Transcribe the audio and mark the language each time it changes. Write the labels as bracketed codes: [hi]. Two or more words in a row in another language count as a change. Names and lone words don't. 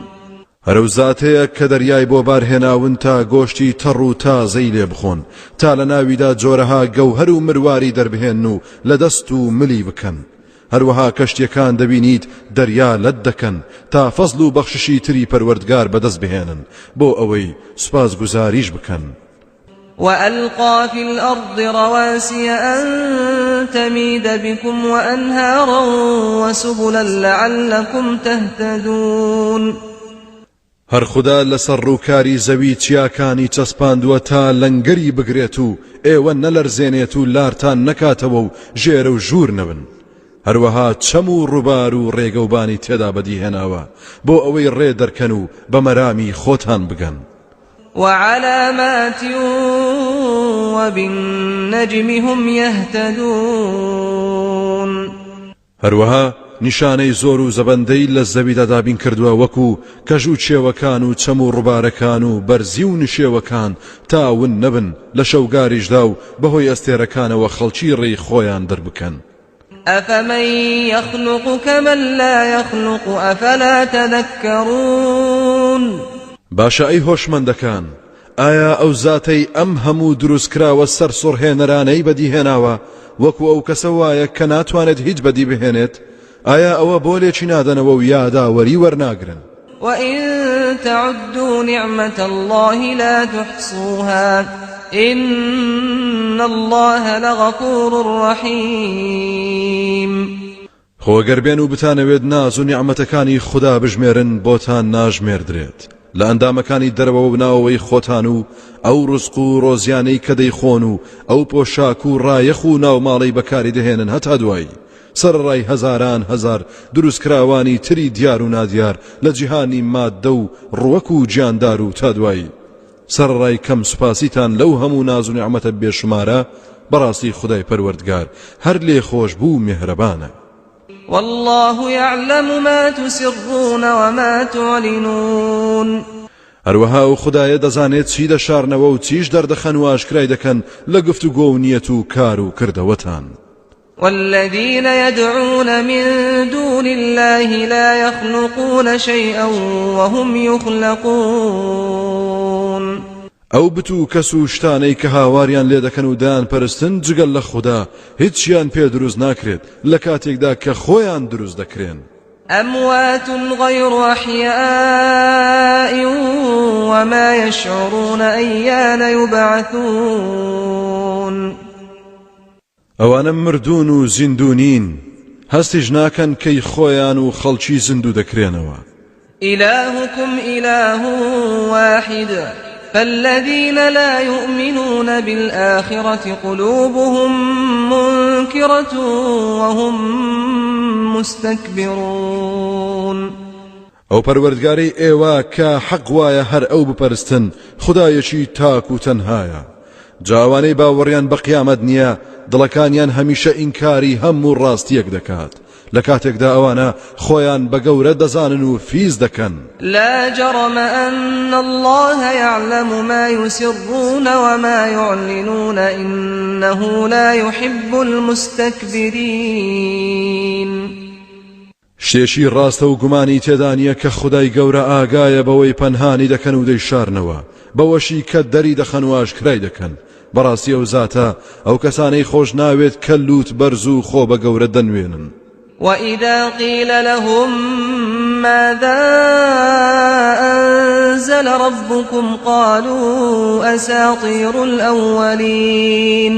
[ckb] هەرو زاتەیە کە دەریای بۆ بارهێناون تا گۆشتی تەڕ و تازەی لێ بخۆن تا لە ناویدا جۆرەها گەوهەر و مرواری دەربهێن و لە دەست و ملی بکەن. هەروەها کەشتیەکان دەبینیت دەریا لەت دەکەن تا فەزل و بەخششی تری پەروەردگار بەدەست بهێنن بۆ ئەوەی سوپاس گوزاریش بکەن. [ar] وألقى في الأرض رواسي أن تميد بكم وأنهارا وسبلا لعلكم تهتدون. [ckb] هەر خوددا لەسەر ڕووکاری زەوی چیاکانی چەسپاندووە تا لەنگەری بگرێت و ئێوە نەلەرزێنێت و لارتان نەکاتەوە و ژێرە و ژوور نەبن. هەروەها چەم و ڕووبار و ڕێگەوبانی تێدا بەدیهێناوە بۆ ئەوەی ڕێ دەرکەن و بە مەرامی خۆتان بگەن. [ar] وعلامات وبالنجم هم يهتدون. [ckb] هەروەها نیشانەی زۆر و زەبەندەی لە زەویدا دابین کردووە وەکو کەژ و چێوەکان و چەم و ڕووبارەکان و بەرزی و نشێوەکان تاون نەبن لە شەوگاریشدا و بەهۆی ئەستێرەکانەوە خەڵکی ڕێی خۆیان دەربکەن. [ar] أفمن يخلق كمن لا يخلق أفلا تذكرون. [ckb] باشە ئەی هۆشمەندەکان، ئایا ئەو زاتەی ئەم هەموو دروستکراوە سەر سڕهێنەرانەی بەدیهێناوە وەکو ئەو کەسە وایە کە ناتوانێت هیچ بەدی بهێنێت؟ ئایا ئەوە بۆ لێکی نادەنەوە و یاداوەری وەرناگرن؟ [ar] وإن تعدوا نعمة الله لا تحصوها إن الله لغفور رحيم. [ckb] خۆگەر بێن و بتانەوێت ناز و نیعمەتەکانی خوددا بژمێرن بۆتان ناژمێردرێت لە ئەندامەکانی دەرەوە بناوەوەی خۆتان و ئەو ڕزق و ڕۆزیانەی کە دەیخۆن و ئەو پۆشاک و ڕایەخ و ناوماڵەی بەکاری دەهێنن هەتا دوایی سەرڕای هەزاران هەزار دروستکراوانی تری دیار و نادیار لە جیهانی ماددە و ڕوەک و گیاندار و تا دوایی سەرڕای کەم سوپاسیتان لەو هەموو ناز و نیعمەتە بێشمارە بەڕاستی خودای پەروەردگار هەر لێ خۆش بوو میهرەبانە. [ar] والله يعلم ما تسرون وما تعلنون. [ckb] هەروەها و خودایە دەزانێت چی دەشارنەوە و چیش دەردەخەن و ئاشکرای دەکەن لە گفتوگۆ و نیەت و کار و کردەوەتان. [ar] والذين يدعون من دون الله لا يخلقون شيئا وهم يخلقون. [ckb] ئەو بتو کەس و شتانەی کە هاواریان لێ دەکەن و دایان پەرستن جگەل لە خوددا هیچیان پێ دروست ناکرێت لە کاتێکدا کە خۆیان دروست دەکرێن. [ar] أموات غير أحياء وما يشعرون أيان يبعثون. [ckb] ئەوانە مردوون و زیندونین هەستیش ناکەن کەی خۆیان و خەڵکی زیندوو دەکرێنەوە. [ar] إلهكم إله واحد فالذين لا يؤمنون بالآخرة قلوبهم منكرة وهم مستكبرون. [ckb] ئەو پەروەردگارەی ئێوە کە حەق وایە هەر ئەو بپەرستن خودایەکی تاک و تەنهایە. جاوانەی باوەڕیان بە قیامەت نییە دڵەکانیان هەمیشە ئینکاری هەموو ڕاستیەک دەکات لە کاتێکدا ئەوانە خۆیان بە گەورە دەزانن و فیز دەکەن. [ar] لا جرم أن الله يعلم ما يسرون وما يعلنون إنه لا يحب المستكبرين. [ckb] شتێکی ڕاستە و گومانی تێدا نییە کە خودای گەورە ئاگایە بەوەی پەنهانی دەکەن و دەیشارنەوە بەوەشی کە دەری دەخەن و ئاشکرای دەکەن. بەڕاستی ئەو زاتە ئەو کەسانەی خۆش ناوێت کە لووت بەرز و خۆ بە گەورە دەنوێنن. [ar] وإذا قيل لهم ماذا أنزل ربكم قالوا أساطير الأولين.